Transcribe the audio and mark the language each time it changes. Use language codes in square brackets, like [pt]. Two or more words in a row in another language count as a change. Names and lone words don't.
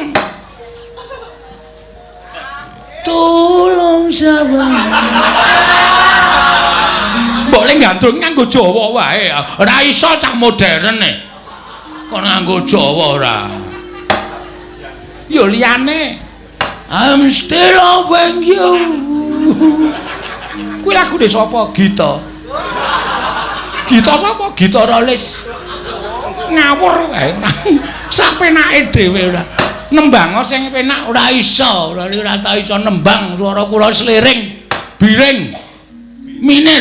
[id] Tolong sabar. [jv] Boleh gandrung nganggo Jawa wae. Ora iso cah modern e. Kon nganggo Jawa ora. Yo liyane. [en] I'm still loving you. [jv] Kuwi lagune sapa? Gita. Gita sapa? Gita Rolis. Ngawur kae. Sak penake dhewe ora. Nembang sing penak ora iso, ora tau iso nembang swara kula sliring, biring, minir.